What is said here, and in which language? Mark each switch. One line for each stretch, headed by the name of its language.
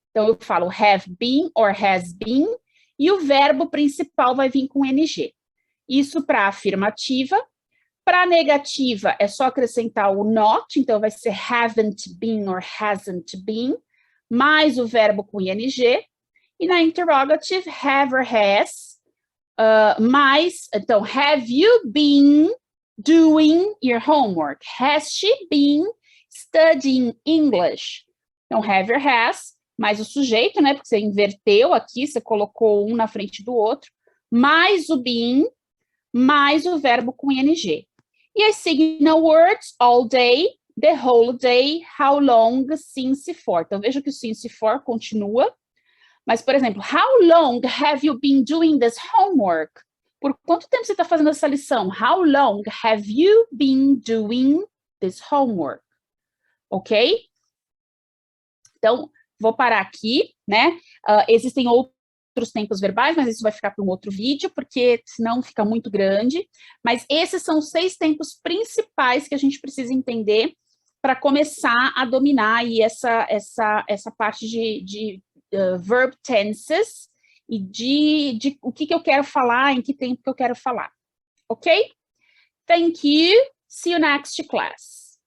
Portuguese: Então, eu falo have been or has been, e o verbo principal vai vir com ing. Isso para afirmativa. Para negativa, é só acrescentar o not, então vai ser haven't been or hasn't been, mais o verbo com ing. E na interrogative, have or has, mais, então,
English: have you been doing your homework? Has she been studying English?
Portuguese: Então, have or has, mais o sujeito, né, porque você inverteu aqui, você colocou um na frente do outro, mais o been, mais o verbo com ing.
English: E as signal words, all day, the whole day, how long, since for.
Portuguese: Então, veja que o since for continua. Mas, por exemplo,
English: how long have you been doing this homework?
Portuguese: Por quanto tempo você está fazendo essa lição?
English: How long have you been doing this homework?
Portuguese: Ok? Então, vou parar aqui, né? Existem outros tempos verbais, mas isso vai ficar para um outro vídeo, porque senão fica muito grande. Mas esses são os 6 tempos principais que a gente precisa entender para começar a dominar aí essa parte de verb tenses e de o que eu quero falar, em que tempo que eu quero falar. Ok?
English: Thank you. See you next class.